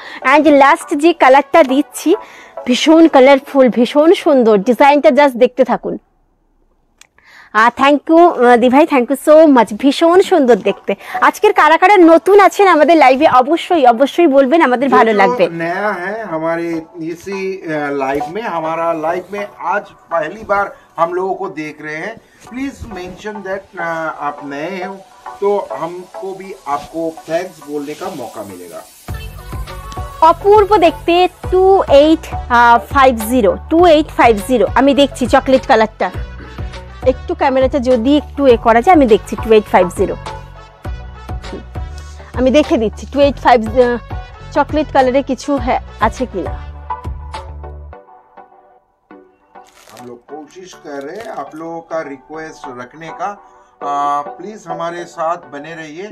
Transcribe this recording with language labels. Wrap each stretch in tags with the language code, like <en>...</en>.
<bn>And last যে কালারটা দিচ্ছি ভীষণ কালারফুল, ভীষণ সুন্দর, ডিজাইনটা জাস্ট দেখতে থাকুন।</bn> <en>thank you দি ভাই, thank you so much,</en> <bn>ভীষণ সুন্দর দেখতে। আজকের কারা কারা নতুন আছেন আমাদের লাইভে অবশ্যই বলবেন, আমাদের ভালো লাগবে।</bn> <hi>नया है हमारे इसी हमारा लाइव में आज पहली बार हम लोगों को देख रहे हैं,</hi> <en>please mention that</en> <hi>आप नए हो तो हमको भी आपको थैंक्स बोलने का मौका मिलेगा।</hi> <bn>অপূর্ব দেখতে 2850, আমি দেখছি চকলেট কালারটা, একটু ক্যামেরাটা যদি একটু করা যায়, আমি দেখছি 2850, আমি দেখে দিচ্ছি 2850 চকলেট কালারে কিছু আছে কিনা।</bn> <hi>हम लोग कोशिश कर रहे हैं आप लोगों का रिक्वेस्ट रखने का, प्लीज हमारे साथ बने रहिए।</hi>